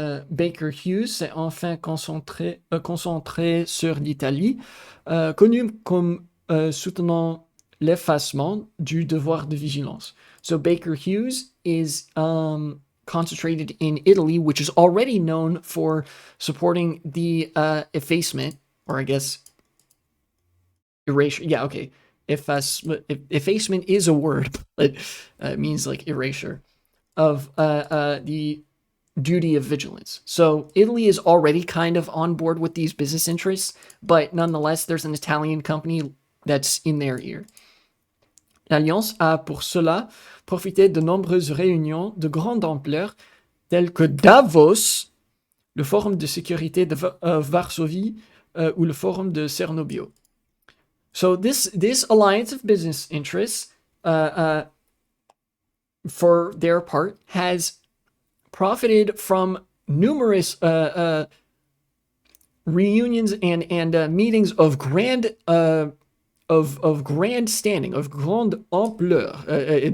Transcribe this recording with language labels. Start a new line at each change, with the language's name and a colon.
French: Baker Hughes s'est enfin concentré sur l'Italie, connu comme soutenant l'effacement du devoir de vigilance.
English: So Baker Hughes is concentrated in Italy, which is already known for supporting the effacement, or I guess erasure. Yeah, okay. Effacement is a word, but it means like erasure of the duty of vigilance. So Italy is already kind of on board with these business interests, but nonetheless, there's an Italian company that's in their ear.
French: L'Alliance a pour cela profité de nombreuses réunions de grande ampleur telles que Davos, le Forum de sécurité de Varsovie ou le Forum de Cernobio.
English: So this alliance of business interests, for their part, has profited from numerous reunions and meetings of grand standing, of
French: grande ampleur.